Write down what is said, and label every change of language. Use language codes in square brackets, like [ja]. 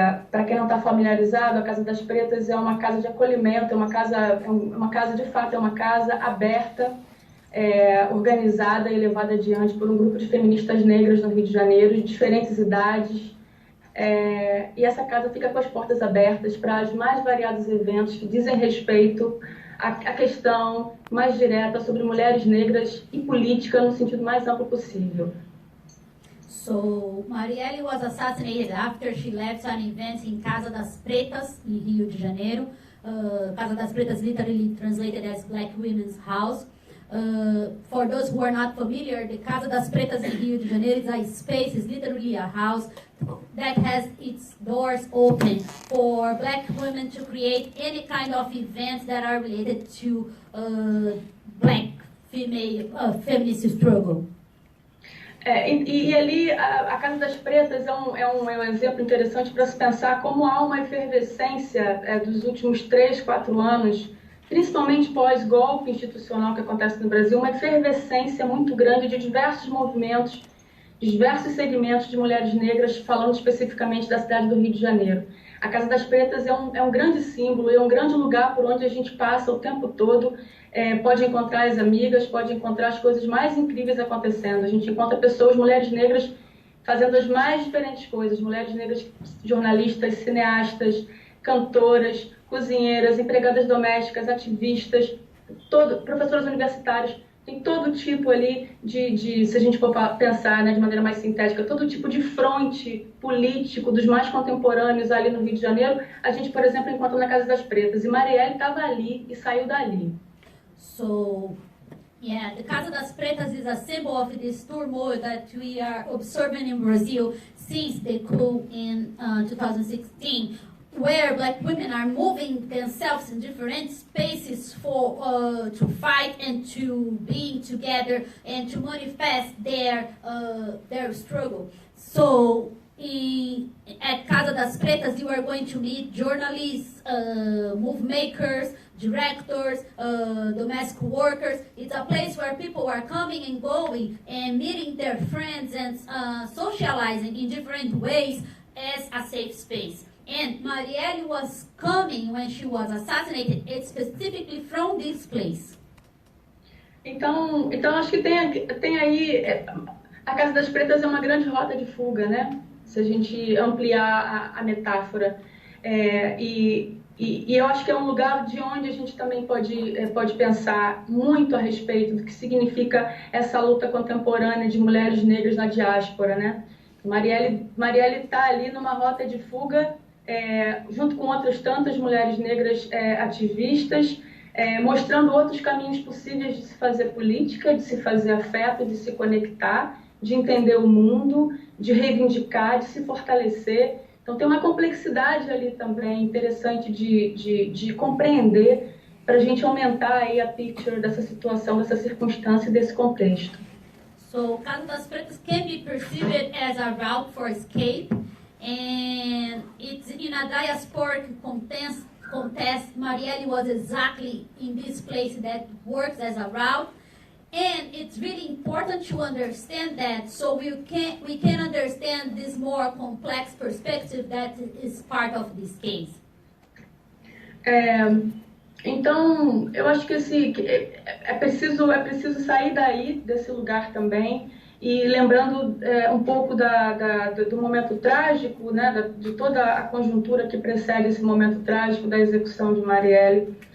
[pt] Para quem não está familiarizado, a Casa das Pretas é uma casa de acolhimento, é uma casa de fato, é uma casa aberta, organizada e levada adiante por um grupo de feministas negras no Rio de Janeiro, de diferentes idades. E essa casa fica com as portas abertas para os mais variados eventos que dizem respeito à questão mais direta sobre mulheres negras e política no sentido mais amplo possível. [en] So Marielle was assassinated after she left an event in Casa das Pretas, em Rio de Janeiro. Casa das Pretas literally translated as Black Women's House. For those who are not familiar, the Casa das Pretas in Rio de Janeiro is a space, is literally a house that has its doors open for black women to create any kind of events that are related to black female feminist struggle. [pt] E ali a Casa das Pretas é um exemplo interessante para se pensar como há uma efervescência dos últimos 3, 4 anos, principalmente pós-golpe institucional que acontece no Brasil, uma efervescência muito grande de diversos movimentos, de diversos segmentos de mulheres negras, falando especificamente da cidade do Rio de Janeiro. A Casa das Pretas é um grande símbolo, é um grande lugar por onde a gente passa o tempo todo, pode encontrar as amigas, pode encontrar as coisas mais incríveis acontecendo. A gente encontra pessoas, mulheres negras, fazendo as mais diferentes coisas, mulheres negras jornalistas, cineastas, cantoras, cozinheiras, empregadas domésticas, ativistas, professoras universitárias, tem todo tipo ali se a gente for pensar, né, de maneira mais sintética, todo tipo de fronte político dos mais contemporâneos ali no Rio de Janeiro, a gente, por exemplo, encontra na Casa das Pretas. E Marielle estava ali e saiu dali. [en] So, yeah, the Casa das Pretas is a symbol of this turmoil that we are observing in Brazil since the coup in 2016. where black women are moving themselves in different spaces for to fight and to be together and to manifest their struggle. So at Casa das Pretas, you are going to meet journalists, move makers, directors, domestic workers. It's a place where people are coming and going and meeting their friends and socializing in different ways as a safe space. And Marielle was coming when she was assassinated, specifically from this place. [pt] Então acho que tem aí, a Casa das Pretas é uma grande rota de fuga, né? Se a gente ampliar a metáfora. E eu acho que é um lugar de onde a gente também pode pensar muito a respeito do que significa essa luta contemporânea de mulheres negras na diáspora, né? Marielle está ali numa rota de fuga, junto com outras tantas mulheres negras ativistas, mostrando outros caminhos possíveis de se fazer política, de se fazer afeto, de se conectar, de entender o mundo, de reivindicar, de se fortalecer. Então tem uma complexidade ali também interessante de compreender para a gente aumentar aí a picture dessa situação, dessa circunstância e desse contexto. [en] So Casa das Pretas can be perceived as a route for escape, and it's in a diasporic contest. Marielle was exactly in this place that works as a route. And it's really important to understand that, so we can understand this more complex perspective that is part of this case. [pt] Então, eu acho que é preciso sair daí, desse lugar também, e lembrando um pouco do momento trágico, né, de toda a conjuntura que precede esse momento trágico da execução de Marielle.